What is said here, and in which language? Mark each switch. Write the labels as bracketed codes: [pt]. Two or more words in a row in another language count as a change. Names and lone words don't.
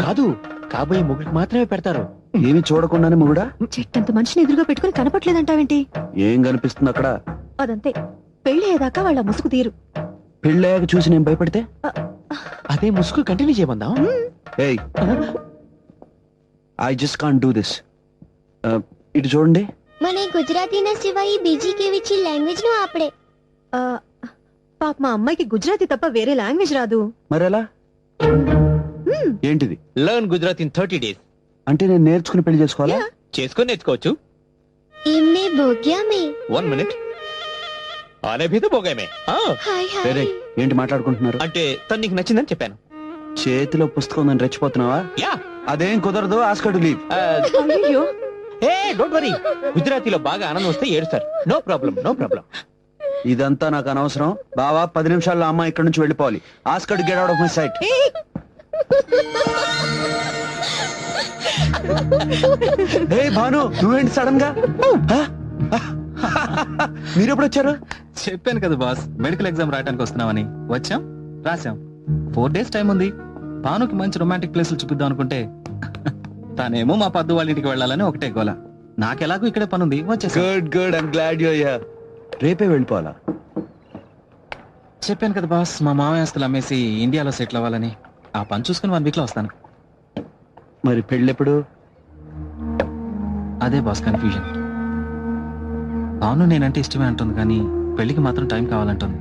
[te] కాదు, కాబోయే ముగ్గురికి మాత్రమే పెడతారు. ఏమి చూడకుండానే మొగుడా? చెట్టంత మనిషిని ఎదురుగా పెట్టుకుని కనపట్లేదంటావేంటి? ఏం కనిపిస్తుంది అక్కడ? అదంతే, పెళ్లి అయ్యేదాకా వాళ్ళ ముసుగు తీరు. పెళ్ళయ్యాక చూసి నేను భయపడితే? అదే ముసుగు కంటిన్యూ చేయమందాం. ఏయ్, [en] I just can't do this. [te] ఇటు చూడండి. [gu] મને ગુજરાતીના સિવાય બીજી કેવી છે લેંગ્વેજ નું આપણે? [te] పాప మా అమ్మాయికి గుజరాతీ తప్ప వేరే లాంగ్వేజ్ రాదు. మరెలా? ఏంటిది? [en] learn Gujarati in 30 days. [te] అంటే నేను నేర్చుకుని పెళ్లి చేసుకోవాలా? చేసుకొని నేర్చుకోవచ్చు. એમને ભોગ્યા મે. 1 minute. ఆనే భీ తో భోగే మే. [en] hi hi. [te] వేరే ఏంటి మాట్లాడుకుంటున్నారు? అంటే తను నీకు నచ్చిందని చెప్పాను. చేతిలో పుస్తకం ఉందని రెచ్చిపోతున్నావా? యా. అదేం కుదరదు. [en] ask to leave. [te] అయ్యో, [en] hey don't worry. [te] గుజరాతీలో బాగా ఆనందం వస్తే ఏడుస్తారు. [en] no problem, no problem. [te] ఇదంతా నాకు అనవసరం. బావా, 10 నిమిషాల్లో అమ్మ ఇక్కడ నుంచి వెళ్ళిపోవాలి. [en] ask to get out of my sight. [te] ఏ భాను, నువ్వేంటి సడన్ గా? మీరు ఎప్పుడు వచ్చారు? చెప్పాను కదా బాస్, [en] medical exam [te] రాయడానికి వస్తున్నామని. వచ్చాం, రాసాం. 4 [en] days time [te] ఉంది. భానుకి మంచి [en] romantic places [te] చూపిద్దాం అనుకుంటే తానేమో మా పద్దు వాళ్ళ ఇంటికి వెళ్ళాలని ఒకటే గోల. నాకెలాగో ఇక్కడే పనుంది, వచ్చేసా. [en] good good, I'm glad you are here. [te] రేపే వెళ్ళిపోవాలా? చెప్పాను కదా బాస్, మా మామయ్య ఆస్తులు అమ్మేసి ఇండియాలో సెటిల్ అవ్వాలని. ఆ పని చూసుకుని 1 week లో వస్తాను. మరి పెళ్ళెప్పుడు? అదే [en] boss confusion. [te] అవును, నేనంటే ఇష్టమే అంటుంది, కానీ పెళ్లికి మాత్రం టైం కావాలంటుంది.